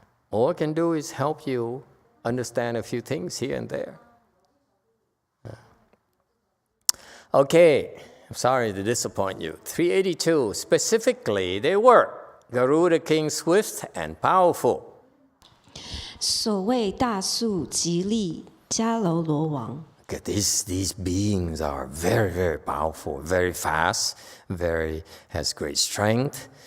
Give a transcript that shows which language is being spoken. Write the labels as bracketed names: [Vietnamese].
[English] All I can do is help you understand a few things here and there. Okay, I'm sorry to disappoint you. 382, specifically, they were Garuda king swift and powerful. [Chinese] 所谓大树吉利迦楼罗王。 [English] Okay, these beings are very, very powerful, very fast, has great strength.